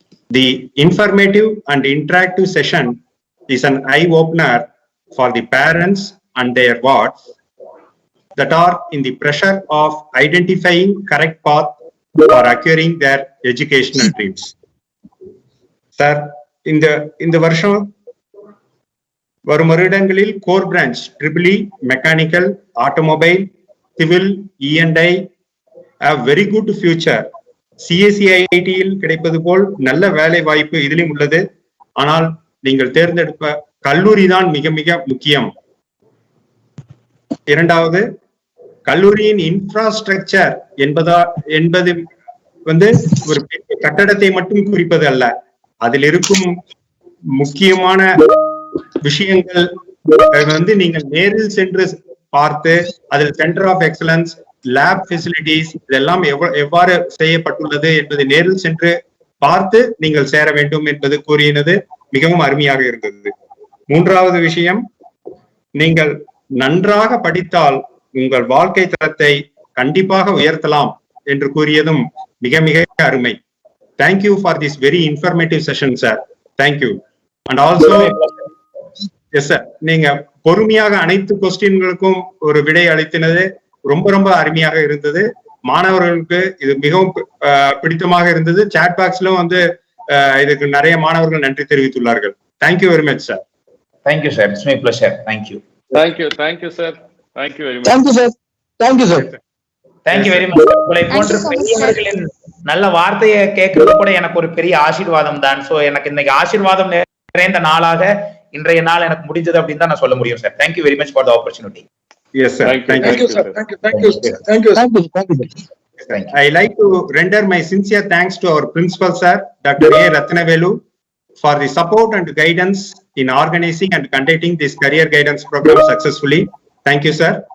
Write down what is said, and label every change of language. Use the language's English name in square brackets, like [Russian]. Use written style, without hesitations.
[English] The informative and interactive session is an eye-opener for the parents and their wards that are in the pressure of identifying correct path for acquiring their educational dreams. [Tamil] Sir, இந்த வருஷம் வரும் வருடங்களில் core branch EEE, mechanical, automobile, civil, E&I [English] have very good future. [Tamil] CSEIT-யில் கிடைப்பது போல் நல்ல வேலை வாய்ப்பு இதிலும் உள்ளது. ஆனால் நீங்கள் தேர்ந்தெடுப்ப கல்லூரி தான் மிக மிக முக்கியம். இரண்டாவது, கல்லூரியின் இன்ஃப்ராஸ்ட்ரக்சர் என்பது வந்து ஒரு பெரிய கட்டடத்தை மட்டும் குறிப்பது அல்ல. அதில் இருக்கும் முக்கியமான விஷயங்கள் வந்து நீங்கள் நேரில் சென்று பார்த்து அதில் centre of excellence, lab facilities இதெல்லாம் எவ்வாறு செய்யப்பட்டுள்ளது என்பதை நேரில் சென்று பார்த்து நீங்கள் சேர வேண்டும் என்பது கூறியது மிகவும் அருமையாக இருந்தது. மூன்றாவது விஷயம், நீங்கள் நன்றாக படித்தால் உங்கள் வாழ்க்கை தரத்தை கண்டிப்பாக உயர்த்தலாம் என்று கூறியதும் மிக மிக அருமை. [English] Thank you for this very informative session, sir. Thank you. And also, yes sir, [Tamil] நீங்க பொறுமையாக அனைத்து கொஸ்டின்களுக்கும் ஒரு விடை அளித்தது ரொம்ப ரொம்ப அருமையாக இருந்தது. மாணவர்களுக்கு இது மிகவும் பிடித்தமாக இருந்தது. சாட் பாக்ஸ்ல வந்து இதுக்கு நிறைய மாணவர்கள் நன்றி தெரிவித்துள்ளார்கள். [English] Thank you very much, sir. Thank you, sir. It's my pleasure. Thank you. Thank you, sir. Thank you very much. Thank you, sir. Thank you, sir. Thank you very much. [Tamil] உங்களை போன்ற பெரியவர்களின் நல்ல வார்த்தையை கேட்கறது கூட எனக்கு ஒரு பெரிய ஆசீர்வாதம் தான். சோ எனக்கு இன்னைக்கு ஆசீர்வாதம் நிறைந்த நாளாக இன்றைய நாள் எனக்கு முடிஞ்சது அப்படின்னு தான் நான் சொல்ல முடியும் sir. [English] Thank you very much for the opportunity. Yes, sir. Thank you, sir. Thank you. Thank you. Thank you. Thank you. I like to render my sincere thanks to our principal, sir, Dr. A. Ratnavelu, for the support and guidance in organizing and conducting this career guidance program successfully. Thank you, sir.